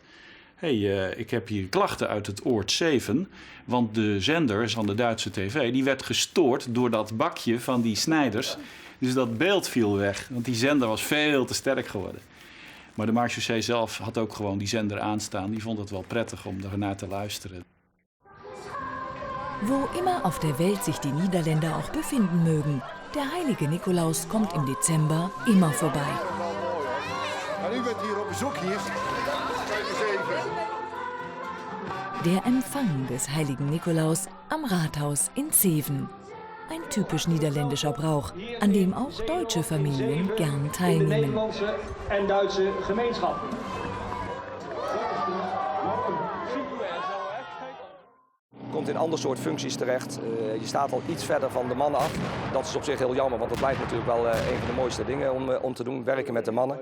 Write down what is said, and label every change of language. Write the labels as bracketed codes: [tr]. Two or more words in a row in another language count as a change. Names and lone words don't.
[nl] Ik heb hier klachten uit het oord 7, want de zender van de Duitse tv die werd gestoord door dat bakje van die Snijders. Dus dat beeld viel weg, want die zender was veel te sterk geworden. Maar de marechaussee zelf had ook gewoon die zender aanstaan. Die vond het wel prettig om ernaar te luisteren. [de] Wo immer auf der Welt sich die Niederländer auch befinden mögen, der heilige Nikolaus kommt im Dezember immer vorbei. [nl] En u bent hier op bezoek hier. Kijk eens even. [de] Der Empfang des heiligen Nikolaus am Rathaus in Zeven. Ein typisch niederländischer Brauch, an dem auch deutsche Familien gern teilnehmen. [nl] Nederlandse en Duitse gemeenschap. Komt in een ander soort functies terecht. Je staat al iets verder van de mannen af. Dat is op zich heel jammer, want het blijft natuurlijk wel een van de mooiste dingen om te doen. Werken met de mannen.